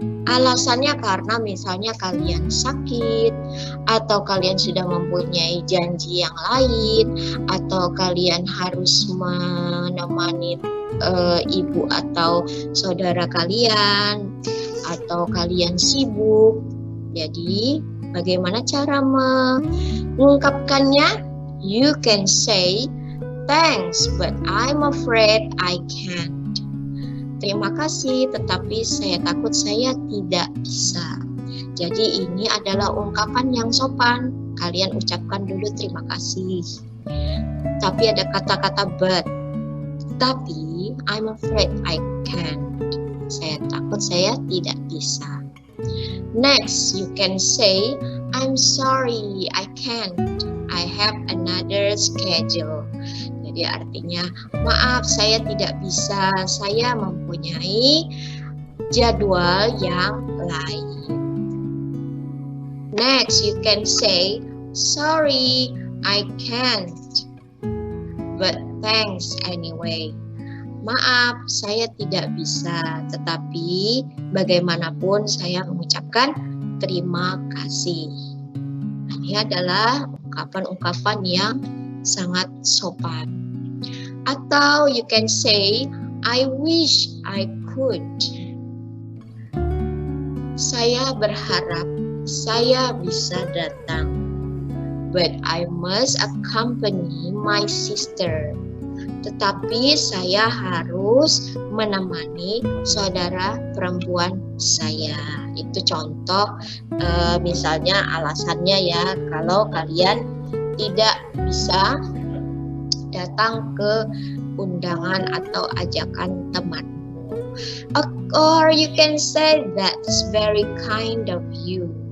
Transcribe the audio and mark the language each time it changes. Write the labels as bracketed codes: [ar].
[id] Alasannya karena misalnya kalian sakit, atau kalian sudah mempunyai janji yang lain, atau kalian harus menemani ibu atau saudara kalian, atau kalian sibuk. Jadi bagaimana cara mengungkapkannya? [en] You can say, thanks, but I'm afraid I can't. [id] Terima kasih, tetapi saya takut saya tidak bisa. Jadi ini adalah ungkapan yang sopan. Kalian ucapkan dulu terima kasih. Tapi ada kata-kata but. Tapi [en] I'm afraid I can't. [id] Saya takut saya tidak bisa. [en] Next, you can say, I'm sorry, I can't. I have another schedule. [id] Jadi artinya, maaf saya tidak bisa, saya mempunyai jadwal yang lain. [en] Next, you can say, sorry, I can't, but thanks anyway. [id] Maaf, saya tidak bisa, tetapi bagaimanapun saya mengucapkan terima kasih. Ini adalah ungkapan-ungkapan yang sangat sopan. Atau [en] you can say, I wish I could. [id] Saya berharap saya bisa datang, [en] but I must accompany my sister. [id] Tetapi saya harus menemani saudara perempuan saya. Itu contoh misalnya alasannya ya, kalau kalian tidak bisa datang ke undangan atau ajakan temanmu. [en] Or you can say that's very kind of you.